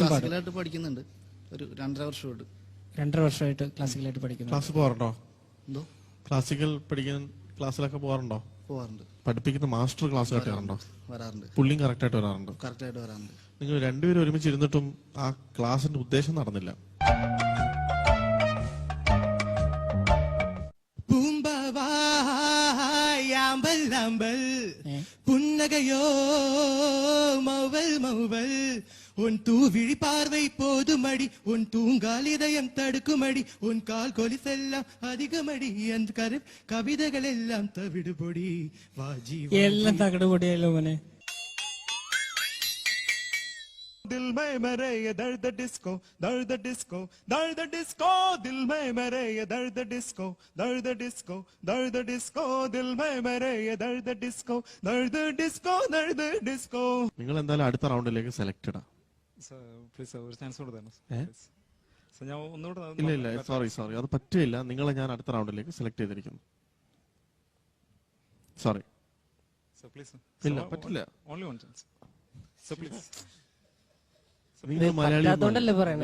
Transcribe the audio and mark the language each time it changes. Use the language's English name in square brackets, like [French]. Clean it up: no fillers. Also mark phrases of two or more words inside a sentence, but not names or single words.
[Malayalam] ക്ലാസിക്കലായിട്ട് പഠിക്കുന്നുണ്ട്. ഒരു 2.5 വർഷമായിട്ട്. 2.5 വർഷമായിട്ട് ക്ലാസിക്കലായിട്ട് പഠിക്കുന്നു. ക്ലാസ് പോകാറുണ്ടോ? എന്തോ ക്ലാസിക്കൽ പഠിക്കാൻ ക്ലാസ്സിലൊക്കെ പോകാറുണ്ടോ? പോവാറുണ്ട്. പഠിപ്പിക്കുന്ന മാസ്റ്റർ ക്ലാസ് കേട്ടാറുണ്ടോ? വരാറുണ്ട്. പുള്ളിയും കറക്റ്റ് ആയിട്ട് വരാറുണ്ടോ? കറക്റ്റ് ആയിട്ട് വരാറുണ്ട്. നിങ്ങൾ രണ്ടുപേരും ഒരുമിച്ച് ഇരുന്നിട്ടും ആ ക്ലാസിന്റെ ഉദ്ദേശം നടന്നില്ല. [Tamil] புன்னகையோ மௌவல் மௌவல் உன் தூவிழி பார்வை போதுமடி, உன் தூங்கால் இதயம் தடுக்குமடி, உன் கால் கொலிசெல்லாம் அதிகமடி, அந்த கவிதைகள் எல்லாம் தவிடுபொடி வாஜி [Malayalam] എല്ലാം തകടുപൊടിയല്ലോ മോനെ. [Hindi] दिल में मेरे ये दर्द डिस्को दर्द डिस्को दर्द डिस्को, दिल में मेरे ये दर्द डिस्को दर्द डिस्को दर्द डिस्को, दिल में मेरे ये दर्द डिस्को दर्द डिस्को दर्द डिस्को. [Malayalam] നിങ്ങൾ എന്തായാലും അടുത്ത റൗണ്ടിലേക്ക് സെലക്റ്റഡ് ആ. ഇല്ല ഇല്ല സോറി അത് പറ്റില്ല. നിങ്ങളെ ഞാൻ അടുത്ത റൗണ്ടിലേക്ക് സെലക്ട് ചെയ്തിരിക്കുന്നു. സോറി ഇല്ല പറ്റില്ല. പറ്റാത്തോണ്ടല്ലേ പറയണേ?